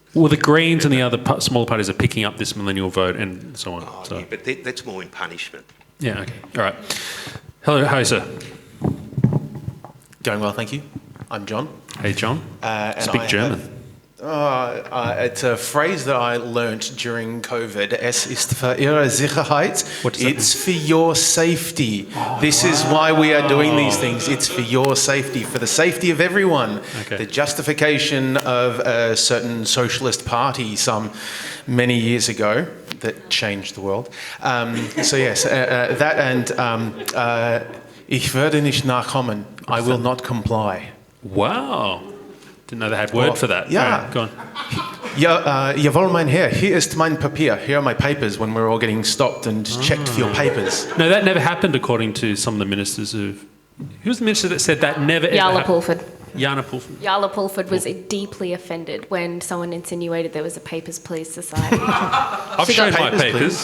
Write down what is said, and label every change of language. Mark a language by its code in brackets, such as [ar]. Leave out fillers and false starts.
[en] Well, the Greens and the other smaller parties are picking up this millennial vote and so on. Oh, yeah, but that's more in punishment. Yeah, okay. All right. Hello, hi, sir. Going well, thank you. I'm John. Hey, John. Speak German. It's a phrase that I learnt during COVID. [de] Es ist für Ihre Sicherheit. [en] It's for your safety. This is why we are doing these things. It's for your safety, for the safety of everyone. Okay. The justification of a certain socialist party some many years ago that changed the world. So yes, that and [de] ich werde nicht nachkommen. [en] I will not comply. Wow. Didn't know they had word for that. Yeah. Right, go on. [de] Jawohl, mein Herr, hier ist mein Papier. [en] Here are my papers when we're all getting stopped and checked for your papers. No, that never happened, according to some of the ministers who... Who was the minister that said that never ever happened? Pulford. Jana Pulford. Yala Pulford was deeply offended when someone insinuated there was a Papers, Please society. I've shown my papers.